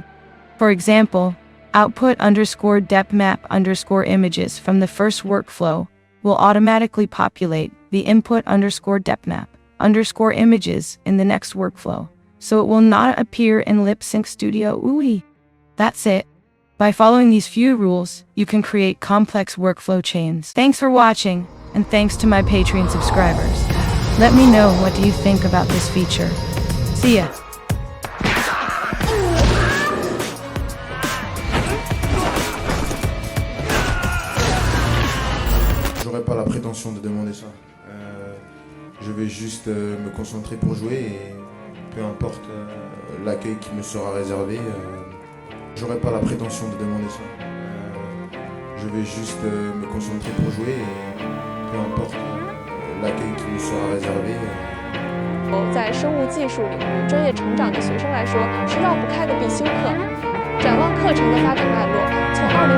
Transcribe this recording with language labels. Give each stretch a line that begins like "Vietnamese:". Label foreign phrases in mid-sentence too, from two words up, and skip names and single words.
English: For example, output underscore depth map underscore images from the first workflow will automatically populate the input underscore depth map underscore images in the next workflow, so it will not appear in LipSync Studio UI. That's it. By following these few rules, you can create complex workflow chains. Thanks for watching, and thanks to my Patreon subscribers. Let me know what do you think about this feature. See ya!
French: J'aurais pas la prétention de demander ça. Je vais juste me concentrer pour jouer et peu importe l'accueil qui me sera réservé, j'aurais pas la prétention de demander ça. Je vais juste me concentrer pour jouer et peu importe l'accueil qui me sera réservé.
Chinese: 在生物技术领域专业成长的学生来说是绕不开的必修课。展望课程的发展脉络，从